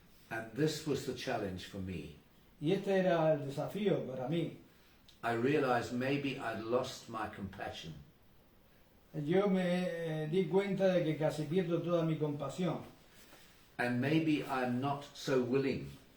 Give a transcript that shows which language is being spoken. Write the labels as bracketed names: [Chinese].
[English] and this was the challenge for me, [Spanish] y este era el desafío para mí, [English] I realized maybe I'd lost my compassion. [Spanish] yo me di cuenta de que casi pierdo toda mi compasión, [English] And maybe I'm not so willing